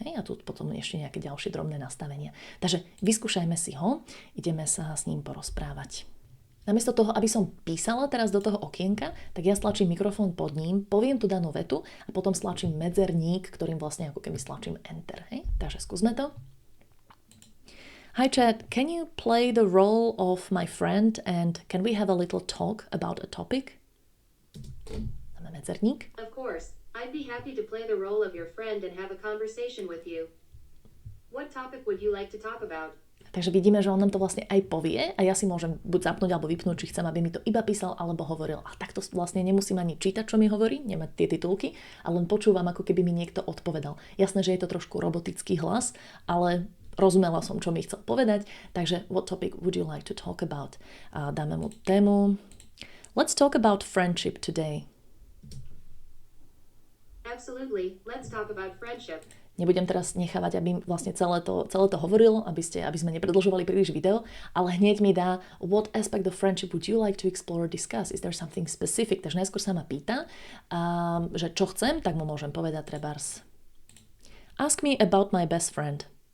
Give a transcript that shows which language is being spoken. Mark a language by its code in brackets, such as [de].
[sk] Hej? A tu potom ešte nejaké ďalšie drobné nastavenia. Takže vyskúšajme si ho, ideme sa s ním porozprávať. Namiesto toho, aby som písala teraz do toho okienka, tak ja stlačím mikrofón pod ním, poviem tú danú vetu a potom stlačím medzerník, ktorým vlastne ako keby stlačím Enter. Hej? Takže skúsme to. [en] Hi Chat, can you play the role of my friend and can we have a little talk about a topic? [sk] Dáme medzerník. [en] Of course, I'd be happy to play the role of your friend and have a conversation with you. What topic would you like to talk about? [sk] Takže vidíme, že on nám to vlastne aj povie a ja si môžem buď zapnúť alebo vypnúť, či chcem, aby mi to iba písal alebo hovoril. A takto vlastne nemusím ani čítať, čo mi hovorí, nemať tie titulky, ale len počúvam, ako keby mi niekto odpovedal. Jasné, že je to trošku robotický hlas, ale rozumela som, čo mi chcel povedať. [en] Takže what topic would you like to talk about? [sk] A dáme mu tému. [en] Let's talk about friendship today. Absolutely, let's talk about friendship. [sk] Nebudem teraz nechávať, aby vlastne celé to hovoril, aby sme nepredĺžovali príliš video, ale hneď mi dá [en] what aspect of friendship would you like to explore or discuss? Is there something specific? [sk] Takže najskôr sa ma pýta, že čo chcem, tak mu môžem povedať trebárs. [en] Ask me about my best friend.